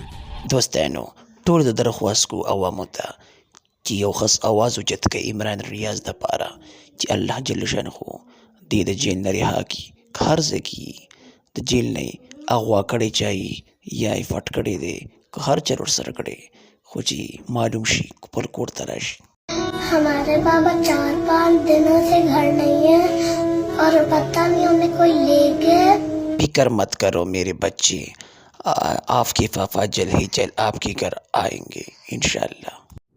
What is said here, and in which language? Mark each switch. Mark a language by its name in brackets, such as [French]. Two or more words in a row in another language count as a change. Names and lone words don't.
[Pashto] دوستانو ټولو ته درخواست کوو عوامو ته چې یو خاص اواز اوچت کړي عمران ریاض دپاره چې الله جل شانه دې د جیل نه رها کړي، که هر ځای کې د جیل نه یې اغوا کړی چا یې یا یې فټ کړی دی، که هر چل ورسره کړی خو چې معلوم شي خپل کور ته راشي. [Urdu] ہمارے بابا 4-5 دنوں سے گھر نہیں ہے اور پتا نہیں انہیں کوئی لے گئے. فکر مت کرو میرے بچے، آپ کے پاپا جلد ہی جلد آپ کے گھر آئیں گے ان شاء اللہ.